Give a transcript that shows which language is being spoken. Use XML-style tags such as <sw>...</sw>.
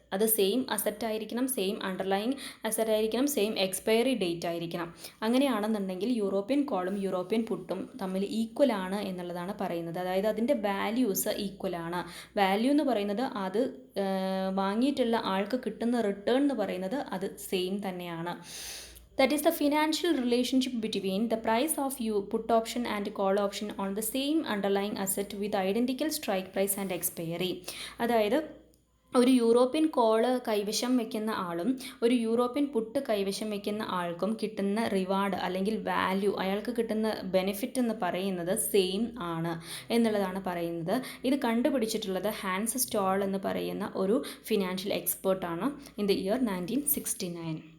<ml>അത് same asset ആയിരിക്കണം, same underlying asset ആയിരിക്കണം, സെയിം എക്സ്പയറി ഡേറ്റ് ആയിരിക്കണം. അങ്ങനെയാണെന്നുണ്ടെങ്കിൽ യൂറോപ്യൻ കോളും യൂറോപ്യൻ പുട്ടും തമ്മിൽ ഈക്വൽ ആണ് എന്നുള്ളതാണ് പറയുന്നത്. അതായത് അതിൻ്റെ വാല്യൂസ് ഈക്വൽ ആണ്. വാല്യൂ എന്ന് പറയുന്നത് അത് വാങ്ങിയിട്ടുള്ള ആൾക്ക് കിട്ടുന്ന റിട്ടേൺ എന്ന് പറയുന്നത് അത് സെയിം തന്നെയാണ്.</ml> <en>That is the financial relationship between the price of put option and call option on the same underlying asset with identical strike price and expiry.</en> <ml>അതായത് ഒരു യൂറോപ്യൻ കോള് കൈവശം വയ്ക്കുന്ന ആളും ഒരു യൂറോപ്യൻ പുട്ട് കൈവശം വയ്ക്കുന്ന ആൾക്കും കിട്ടുന്ന റിവാർഡ് അല്ലെങ്കിൽ വാല്യൂ, അയാൾക്ക് കിട്ടുന്ന ബെനിഫിറ്റ് എന്ന് പറയുന്നത് സെയിം ആണ് എന്നുള്ളതാണ് പറയുന്നത്. ഇത് കണ്ടുപിടിച്ചിട്ടുള്ളത് ഹാൻസ് സ്റ്റോൾ എന്ന് പറയുന്ന ഒരു ഫിനാൻഷ്യൽ എക്സ്പേർട്ടാണ്</ml> <en>in the year</en> <ml>1969.</ml>